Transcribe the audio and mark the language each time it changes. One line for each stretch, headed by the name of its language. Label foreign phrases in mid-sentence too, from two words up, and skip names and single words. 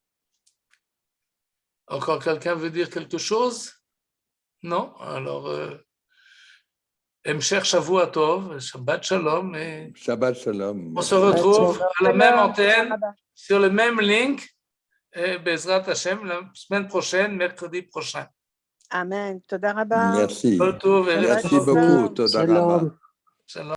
French: Encore quelqu'un veut dire quelque chose? Non? Alors,
Hebrew: המשך שבוע טוב שבת שלום.
French: Et
Hebrew: שבת שלום.
French: on se retrouve à la même antenne, sur le même link, et
Hebrew: בעזרת השם,
French: la semaine prochaine, mercredi prochain.
Hebrew: Amen. תודה רבה.
French: Merci.
Hebrew: כל טוב,
French: Merci
Hebrew: ערב טוב.
French: beaucoup.
Hebrew: תודה רבה. Shalom.